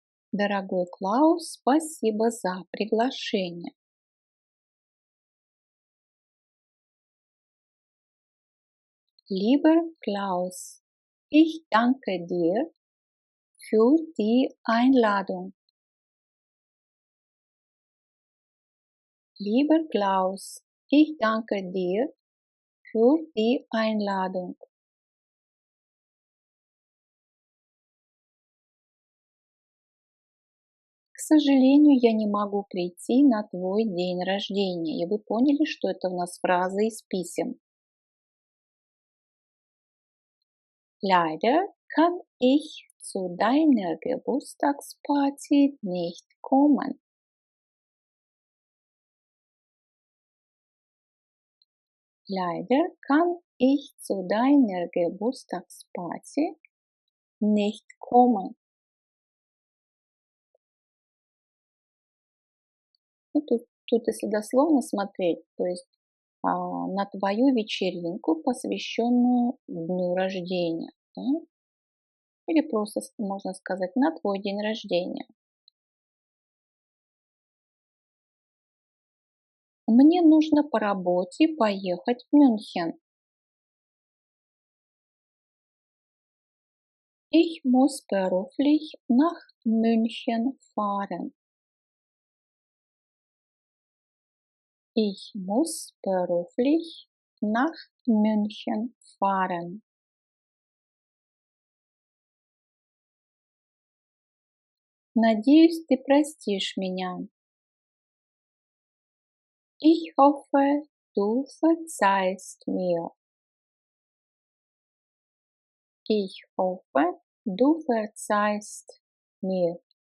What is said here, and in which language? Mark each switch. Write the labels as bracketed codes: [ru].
[ru] Дорогой Клаус, спасибо за приглашение. [de] Lieber Klaus, ich danke dir für die Einladung. Lieber Klaus, ich danke dir für die Einladung. [ru] сожалению, я не могу прийти на твой день рождения. И вы поняли, что это у нас фраза из писем. [de] Leider kann ich zu deiner Geburtstagsparty nicht kommen. Leider kann ich zu deiner Geburtstagsparty nicht kommen. [ru] Ну, тут, если дословно смотреть, то есть на твою вечеринку, посвященную дню рождения. Да? Или просто можно сказать на твой день рождения. Мне нужно по работе поехать в Мюнхен. [de] Ich muss beruflich nach München fahren. Ich muss beruflich nach München fahren. [ru] Надеюсь, ты простишь меня. [de] Ich hoffe, du verzeihst mir. Ich hoffe, du verzeihst mir.